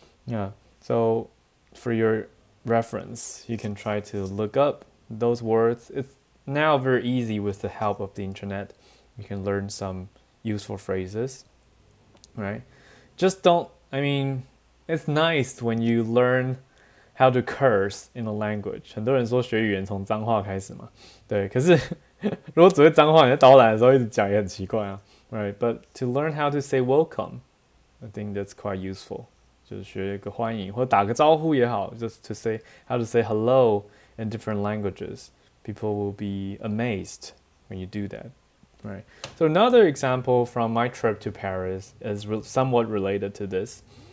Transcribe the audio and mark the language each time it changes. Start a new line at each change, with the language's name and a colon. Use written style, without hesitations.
English: Yeah, so for your reference, you can try to look up those words. It's now very easy with the help of the internet. You can learn some useful phrases, right? Just don't, I mean, it's nice when you learn how to curse in a language.
Chinese: 很多人说学语言从脏话开始嘛，对。可是如果只会脏话，你在导览的时候一直讲也很奇怪啊， right?
English: But to learn how to say welcome, I think that's quite useful.
Chinese: 就是学一个欢迎或打个招呼也好，
English: just to say how to say hello in different languages. People will be amazed when you do that, right? So another example from my trip to Paris is somewhat related to this.